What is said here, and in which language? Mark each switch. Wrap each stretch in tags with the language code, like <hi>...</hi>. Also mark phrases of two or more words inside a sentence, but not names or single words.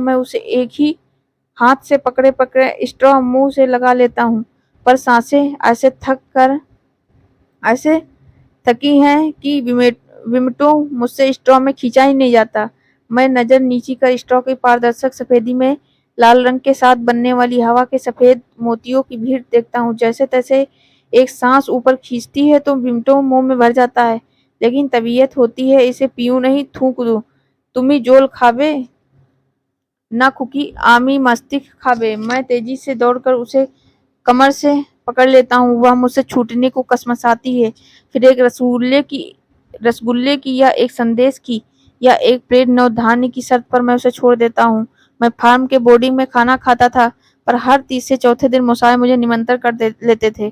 <hi>मैं उसे एक ही हाथ से पकड़े पकड़े स्ट्रॉ मुंह से लगा लेता हूँ, पर सांसें ऐसे थकी हैं कि विमटो मुझसे स्ट्रॉ में खींचा ही नहीं जाता। मैं नजर नीची कर स्ट्रॉ की पारदर्शक सफेदी में लाल रंग के साथ बनने वाली हवा के सफेद मोतियों की भीड़ देखता हूँ। जैसे तैसे एक सांस ऊपर खींचती है तो विमटो मुंह में भर जाता है, लेकिन तबीयत होती है इसे पीऊं नहीं, थूक दूं।</hi> <bn>তুমি জল খাবে না খুকি আমি মস্তিষ্ক খাবে।</bn> <hi>मैं तेजी से दौड़कर उसे कमर से पकड़ लेता हूँ। वह मुझसे छूटने को कसमसाती है। फिर एक रसगुल्ले की या एक संदेश की या एक प्लेट नवधान्य की शर्त पर मैं उसे छोड़ देता हूँ। मैं फार्म के बोर्डिंग में खाना खाता था, पर हर तीसरे चौथे दिन मुसाए मुझे निमंत्रण लेते थे।</hi>